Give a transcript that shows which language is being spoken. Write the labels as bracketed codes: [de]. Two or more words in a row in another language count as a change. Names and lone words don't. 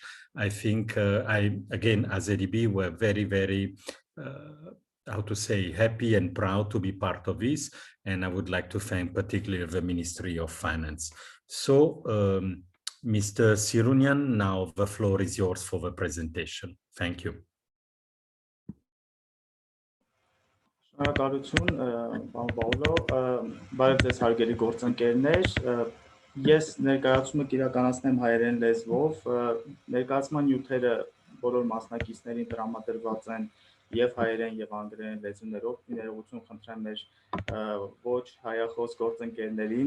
[en] I think again, as ADB, we're very, very, how to say, happy and proud to be part of this. And I would like to thank particularly the Ministry of Finance. So, Mr. Sirunyan, now the floor is yours for the presentation. Thank you. [hy] Շնորհակալություն, պարոն Պաուլո, բարև ձեզ հարգելի գործընկերներ, ես ներկայացումը կիրականացնեմ հայերեն լեզվով, ներկայացման նյութերը բոլոր մասնակիցներին տրամադրված են եւ հայերեն եւ անգլերեն լեզուներով, ներողություն խնդրեմ մեր ոչ հայախոս գործընկերներին